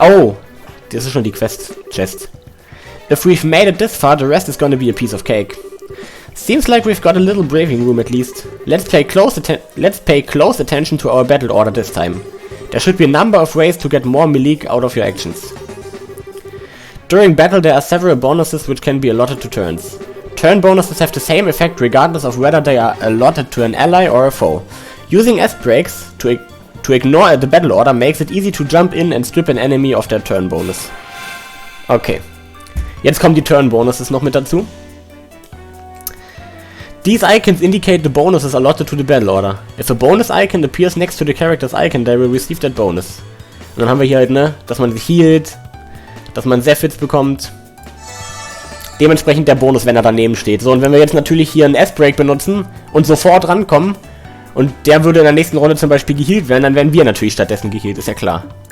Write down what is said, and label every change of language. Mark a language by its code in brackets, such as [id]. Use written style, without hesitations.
[de] Oh, das ist schon die Quest-Chest. [en] If we've made it this far, the rest is gonna be a piece of cake. Seems like we've got a little briefing room at least. Let's pay close attention to our battle order this time. There should be a number of ways to get more melee out of your actions. During battle there are several bonuses which can be allotted to turns. Turn bonuses have the same effect regardless of whether they are allotted to an ally or a foe. Using S-Breaks to ignore the battle order makes it easy to jump in and strip an enemy of their turn bonus. Okay. [de] Jetzt kommen die Turn bonuses noch mit dazu. [en] These icons indicate the bonuses allotted to the battle order. If a bonus icon appears next to the character's icon, they will receive that bonus. [de] Und dann haben wir hier halt, ne, dass man sich healt, dass man Zephyrs bekommt. Dementsprechend der Bonus, wenn er daneben steht. So, und wenn wir jetzt natürlich hier einen S-Break benutzen und sofort rankommen und der würde in der nächsten Runde zum Beispiel geheilt werden, dann werden wir natürlich stattdessen geheilt, ist ja klar.